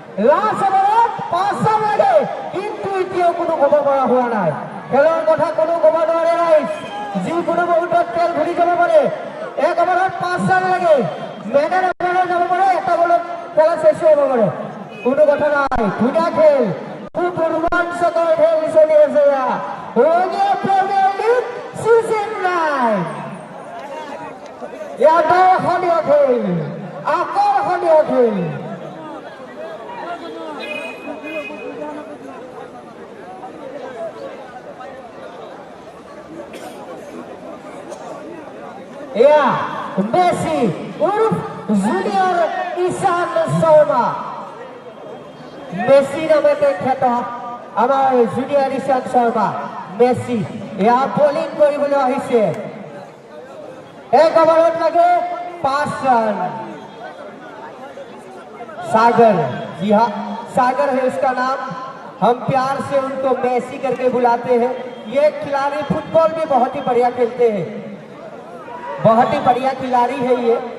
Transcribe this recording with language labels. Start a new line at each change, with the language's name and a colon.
Assamese: Last অভাৰত 5 run লাগে, কিন্তু এতিয়াও কোনো ক'ব পৰা হোৱা নাই। খেলৰ কথা কোনো ক'ব নোৱাৰে ৰাইজ, যিকোনো মুহূৰ্তত খেল ঘূৰি যাব পাৰে। 1 অভাৰত 5 ৰান লাগে,
Bangla: মেনে যাব পারে, এটা বলে খেলা শেষ হয়ে যাবে, কোনো কথা নাই।
Assamese: ধুনীয়া খেল, খুব ৰোমাঞ্চকৰ খেল চলি আছে ৰঙিয়া প্ৰিমিয়াৰ লীগ সিজন 9। ইয়াত আকৰ্ষণীয় খেল, আকৰ্ষণীয় খেল। এয়া মেসি উর্ফ জুনিয়র ঈশান শৰ্মা। মেসি নামে খ্যাত আমাৰ জুনিয়ৰ ঈশান শৰ্মা মেসি। এয়া বলিং কৰিবলৈ আহিছে,
Hindi: एक ओवर लगे 5 रन। सागर, जी हाँ सागर है उसका नाम, हम प्यार से उनको मेसी करके बुलाते हैं। ये खिलाड़ी फुटबॉल भी बहुत ही बढ़िया खेलते हैं, बहुत ही बढ़िया खिलाड़ी है ये।